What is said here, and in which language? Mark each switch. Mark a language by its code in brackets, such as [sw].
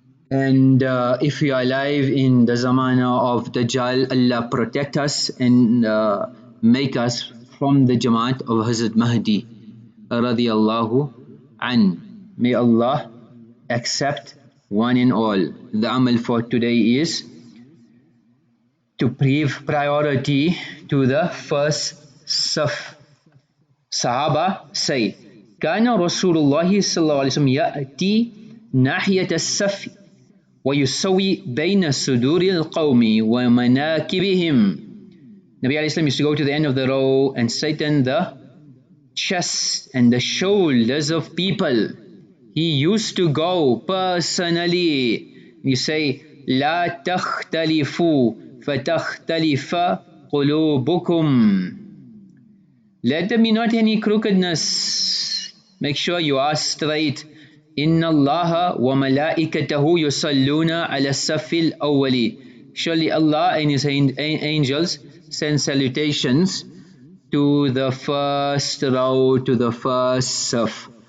[en] And if we are alive in the zamana of Dajjal, Allah protect us and make us from the Jamaat of Hazrat Mahdi radiyallahu an. May Allah accept one and all. The amal for today is to give priority to the first saf. Sahaba say, [ar] كان رسول الله صلى الله عليه وسلم يأتي ناحية السف ويسوي بين صدور القوم ومناكبهم. [en] Nabi alayhi salam used to go to the end of the row and straighten the chest and the shoulders of people. He used to go personally. You say, [ar] لا تختلفوا فَتَخْتَلِفَ قُلُوبُكُمْ. [en] Let there be not any crookedness. Make sure you are straight. [ar] إِنَّ اللَّهَ وَمَلَائِكَتَهُ يُصَلُّونَ عَلَى الصَّفِّ الْأَوَّلِ. [en] Surely Allah and His angels send salutations to the first row, to the first saf.